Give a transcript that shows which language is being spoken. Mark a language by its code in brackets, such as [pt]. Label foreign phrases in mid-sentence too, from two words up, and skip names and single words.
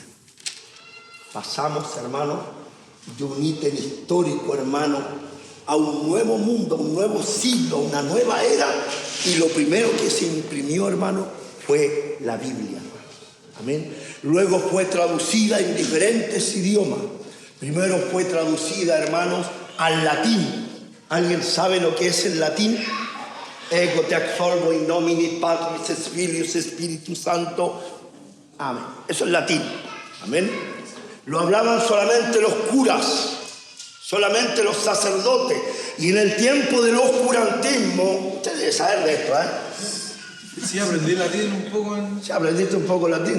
[es] Pasamos, hermano, de un ítem histórico, hermano, a un nuevo mundo, un nuevo siglo, una nueva era, y lo primero que se imprimió, hermano, fue la Biblia. Amén. Luego fue traducida en diferentes idiomas. Primero fue traducida, hermanos, al latín. ¿Alguien sabe lo que es el latín? [la] Ego te absolvo in nomine Patris Filius Spiritus Santo. [es] Amén. Eso es latín. Amén. Lo hablaban solamente los curas, solamente los sacerdotes. Y en el tiempo del oscurantismo, ustedes deben saber de esto, ¿eh? Sí, aprendí latín un poco. ¿Sí aprendiste un poco latín?